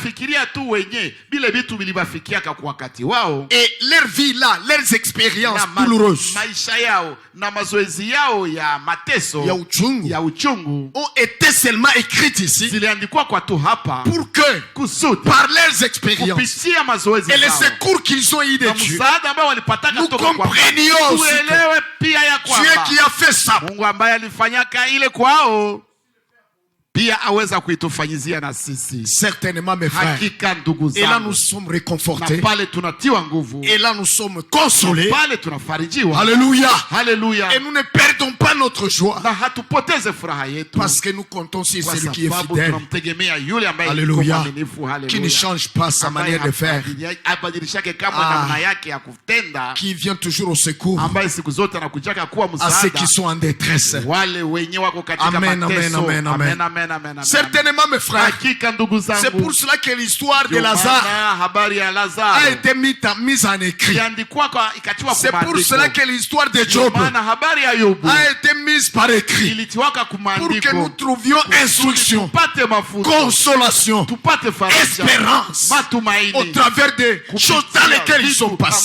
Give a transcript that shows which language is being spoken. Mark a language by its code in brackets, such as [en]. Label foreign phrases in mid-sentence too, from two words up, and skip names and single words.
[fr] Et leur vie là, leurs expériences douloureuses, ont été seulement écrites ici pour que, par leurs expériences et les secours qu'ils ont eu de Dieu, nous comprenions aussi que Dieu qui a fait ça [sw] pia aweza kuitufanyizia na sisi. [fr] Certainement mes frères. [sw] Hakika ndugu zangu. [fr] Et là nous sommes réconfortés. [sw] Na pale tunatiwa nguvu. [fr] Et là nous sommes consolés. [sw] Na pale tunafarijiwa. [fr] Alléluia. Alléluia. Et nous ne perdons pas notre joie. [sw] Na hatupoteze furaha yetu. [fr] Parce que nous comptons sur celui qui est fidèle. [sw] Tunamtegemea yule ambaye [fr] Alléluia. Alléluia. Qui ne change pas sa manière de faire. [sw] Abadilishake kama namna yake ya kutenda. [fr] Qui vient toujours au secours. [sw] Ambaye siku zote anakujaka kuwa msaada. [fr] À ceux qui sont en détresse. [sw] Wale wenye wako katika mateso. [fr] Amen, amen, amen. [sw] Amen, amen. [fr] Certainement mes frères. C'est pour cela que l'histoire de Lazare a été mise en écrit. C'est pour cela que l'histoire de Job a été mise par écrit. Pour que nous trouvions instruction, consolation, espérance au travers des choses dans lesquelles ils sont passés.